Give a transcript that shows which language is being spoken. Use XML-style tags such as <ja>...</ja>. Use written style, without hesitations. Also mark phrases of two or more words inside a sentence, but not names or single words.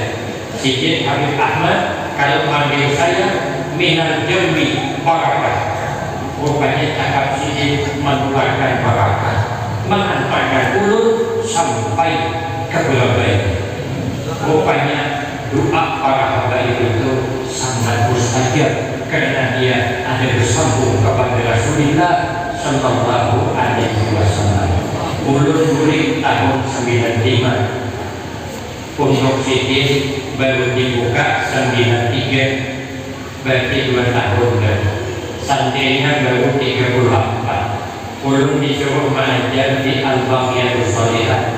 <bjn>Sidin Habib Ahmad kalau manggil saya minal jambi barakah, rupanya cakap sidin mengeluarkan barakah, mengantarkan ulun sampai ke Belabaya.</bjn> <id>Rupanya doa para habaib itu sangat mustajab, karena dia ada bersambung kepada Rasulullah Sallallahu Alaihi Wasallam.</id> <bjn>Ulun murid tahun 95, Pondok Sidin baru dibuka 93, berarti 2 tahun dan santrinya baru 34. Ulun disuruh mengajar di Al-Wafiyatus Sholihah.</bjn>